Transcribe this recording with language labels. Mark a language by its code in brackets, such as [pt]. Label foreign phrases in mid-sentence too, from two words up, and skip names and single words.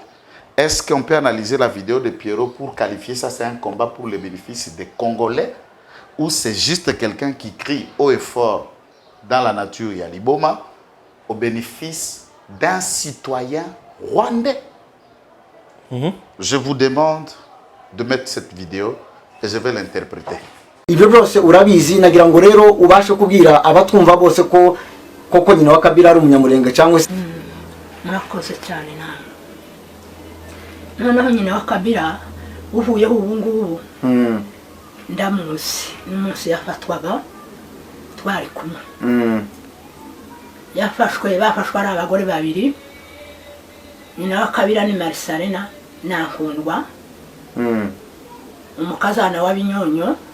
[fr] Est-ce qu'on peut analyser la vidéo de Pierrot pour qualifier ça c'est un combat pour le bénéfice des Congolais ou c'est juste quelqu'un qui crie haut et fort dans la nature et à Liboma au bénéfice d'un citoyen rwandais? Je vous demande de mettre cette vidéo et je vais l'interpréter. [rw] Ibyo byose urabizi nagira ngo rero ubashe kubwira abatwumva bose ko koko nyina wa Kabila ari umunyamurenge cyangwa se murakoze cyane noneho nyina wa Kabila uvuyeho ubu ngubu ndamuzi n'umunsi yafatwaga twari kumwe bafashwe ari abagore babiri nyina wa Kabila ni Marisalena Nankundwa umukazana wa Binyonyo